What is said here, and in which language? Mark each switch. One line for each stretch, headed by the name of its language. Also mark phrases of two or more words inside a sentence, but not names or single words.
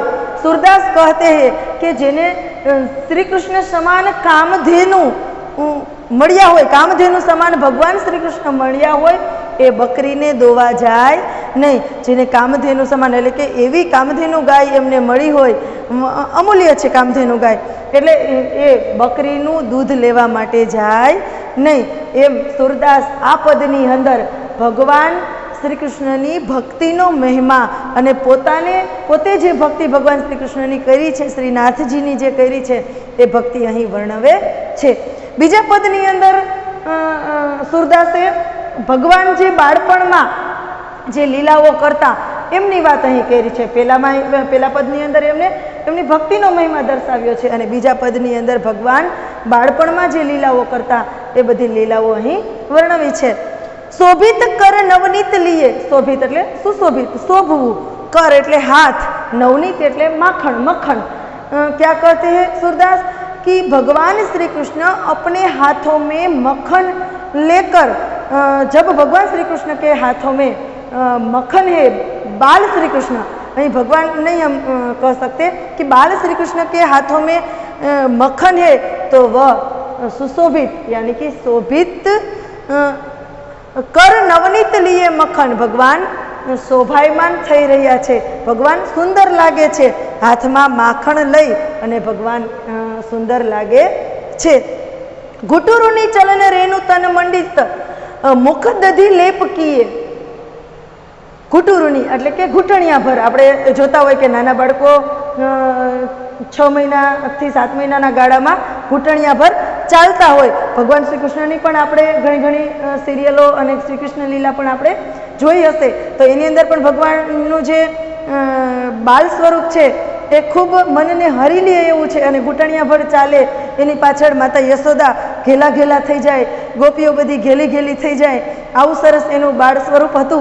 Hindi: सूरदास कहते हैं कि
Gujarati: જેને શ્રી કૃષ્ણ સમાન કામધેનુ મળ્યા હોય, કામધેનુ સમાન ભગવાન શ્રી કૃષ્ણ મળ્યા હોય એ બકરી ને દોવા જાય નહીં। જેને કામધેનુ સમાન એટલે કે એવી કામધેનુ ગાય એમને મળી હોય, અમૂલ્ય છે કામધેનુ ગાય, એટલે એ બકરીનું દૂધ લેવા માટે જાય નહીં। એમ सूरदास આ પદની અંદર ભગવાન શ્રી કૃષ્ણની ભક્તિનો મહિમા અને પોતે જે ભક્તિ ભગવાન શ્રી કૃષ્ણની કરી છે, શ્રીનાથજીની જે કરી છે એ ભક્તિ અહીં વર્ણવે છે। બીજા પદની અંદર સૂરદાસે ભગવાન જે બાળપણમાં જે લીલાઓ કરતા એમની વાત અહીં કરી છે। પેલા પદની અંદર એમની ભક્તિનો મહિમા દર્શાવ્યો છે અને બીજા પદની અંદર ભગવાન બાળપણમાં જે લીલાઓ કરતા એ બધી લીલાઓ અહીં વર્ણવી છે।
Hindi: शोभित कर नवनीत लिए,
Gujarati: शोभित એટલે સુશોભિત, શોભવું, कर એટલે હાથ નવનીત એટલે માખણ मक्खन।
Hindi: क्या कहते हैं सूरदास कि भगवान श्री कृष्ण अपने हाथों में मक्खन लेकर, जब भगवान श्री कृष्ण के हाथों में मक्खन है, बाल श्री कृष्ण, नहीं भगवान नहीं हम कह सकते कि बाल श्री कृष्ण के हाथों में मक्खन है, तो वह सुशोभित यानी कि शोभित कर नवनीत लिए मक्खन,
Gujarati: ભગવાન શોભાયમાન થઈ રહ્યા છે, ભગવાન સુંદર લાગે છે, હાથમાં માખણ લઈ અને ભગવાન સુંદર લાગે છે।
Hindi: घुटुरुनी चलन रेणु तन मंडित मुख दधी लेप कीए।
Gujarati: घुटुरुनी એટલે કે ઘૂંટણિયા ભર, આપણે જોતા હોય કે નાના બાળકો 6 મહિનાથી 7 મહિનાના ગાળામાં ઘૂંટણિયા ભર ચાલતા હોય। ભગવાન શ્રી કૃષ્ણની પણ આપણે ઘણી સિરિયલો અને શ્રી કૃષ્ણ લીલા પણ આપણે જોઈ હશે, તો એની અંદર પણ ભગવાનનું જે બાલ સ્વરૂપ છે એ ખૂબ મનને હરી લે એવું છે, અને ઘૂંટણિયા ભર ચાલે, એની પાછળ માતા યશોદા ઘેલા ઘેલા થઈ જાય, ગોપીઓ બધી ઘેલી ઘેલી થઈ જાય, આવું સરસ એનું બાળ સ્વરૂપ હતું।